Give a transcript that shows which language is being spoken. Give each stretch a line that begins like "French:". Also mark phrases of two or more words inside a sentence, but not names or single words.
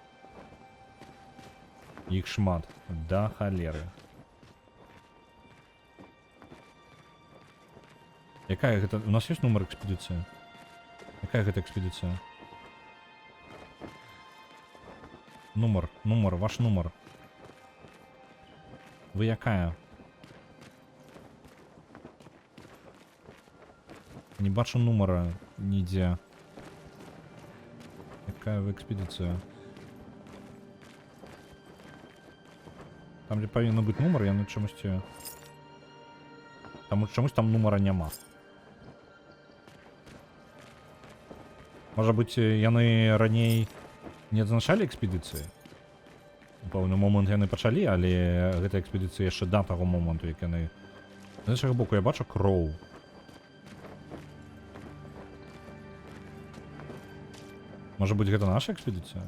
Belarusian: Іх шмат. Да халеры. Якая гэта... У нас ёсць нумар экспедыцыі? Якая гэта экспедыцыя?
Ukrainian: Номер, ваш номер. Ви яка? Не бачу номера ніде. Яка ви експедиція? Там де повинен бути номер, я на чомусь... Чомусь там номера нема. Може бути,
Belarusian: яны раней не адзначалі экспедыцыі? У пэўны момант яны пачалі, але гэта экспедыцыя яшчэ да таго моманту, як яны... З іншага боку, я бачу кроў. Можа быць, гэта наша экспедыцыя?